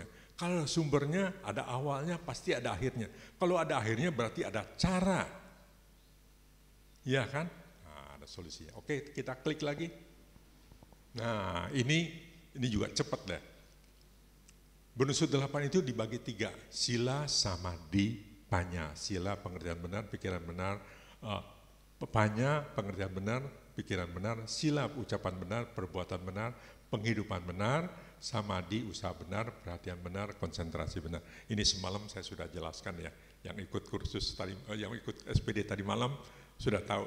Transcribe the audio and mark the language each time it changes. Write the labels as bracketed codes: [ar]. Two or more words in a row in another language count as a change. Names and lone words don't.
[id] Kalau sumbernya ada awalnya pasti ada akhirnya. Kalau ada akhirnya berarti ada cara. Iya kan? Nah, ada solusinya. Oke, kita klik lagi. Nah, ini juga cepat deh. Bonus 8 itu dibagi 3, [pi] sila, samadhi, panya. [id] Sila, pengertian benar, pikiran benar, panya, pengertian benar, pikiran benar, sila, ucapan benar, perbuatan benar, penghidupan benar, samadhi, usaha benar, perhatian benar, konsentrasi benar. Ini semalam saya sudah jelaskan ya, yang ikut kursus tadi, yang ikut SPD tadi malam sudah tahu.